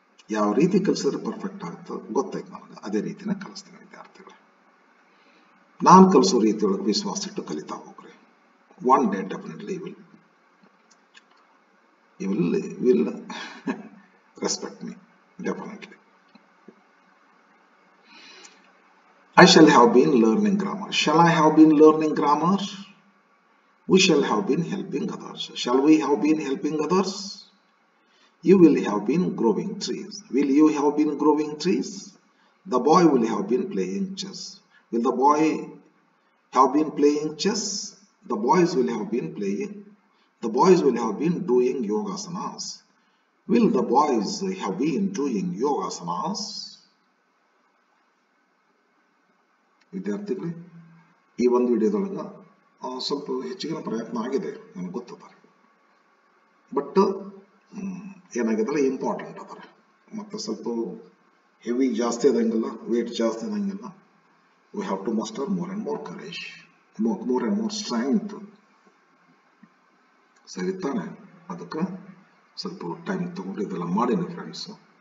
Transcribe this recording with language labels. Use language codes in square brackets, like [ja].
[kn] ಯಾವ ರೀತಿ ಕಲಿಸಿದ್ರೆ ಪರ್ಫೆಕ್ಟ್ ಆಗುತ್ತೆ ಗೊತ್ತಾಯ್ತು ನನಗೆ ಅದೇ ರೀತಿನ ಕಲಿಸ್ತೀನಿ ವಿದ್ಯಾರ್ಥಿಗಳು ನಾನು ಕಲಿಸೋ ರೀತಿಯೊಳಗೆ ವಿಶ್ವಾಸ ಇಟ್ಟು ಕಲಿತಾ ಹೋಗ್ರಿ [en] One day definitely you will respect me definitely. I shall have been learning grammar. Shall I have been learning grammar? We shall have been helping others. Shall we have been helping others? You will have been growing trees. Will you have been growing trees? The boy will have been playing chess. Will the boy have been playing chess? The boys will have been playing. The boys will have been doing yogasanas. Will the boys have been doing yogasanas? [kn] ವಿದ್ಯಾರ್ಥಿಗಳೇ ಈ ಒಂದು ವಿಡಿಯೋದೊಳಗೆ ಸ್ವಲ್ಪ ಹೆಚ್ಚಿನ ಪ್ರಯತ್ನ ಆಗಿದೆ ನನಗೆ ಗೊತ್ತದ but ಏನಾಗಿದಲ್ಲ important ಅದಾರೆ ಮತ್ತು ಸ್ವಲ್ಪ ಹೆವಿ ಜಾಸ್ತಿ ಆದಂಗಿಲ್ಲ ವೇಟ್ ಜಾಸ್ತಿ ಆದಂಗಿಲ್ಲ [en] we have to muster more and more courage more and more strength [kn] ಸರಿ ತಾನೆ ಅದಕ್ಕೆ ಸ್ವಲ್ಪ ಟೈಮ್ ತಗೊಂಡು ಇದೆಲ್ಲ ಮಾಡೀನಿ ಫ್ರೆಂಡ್ಸು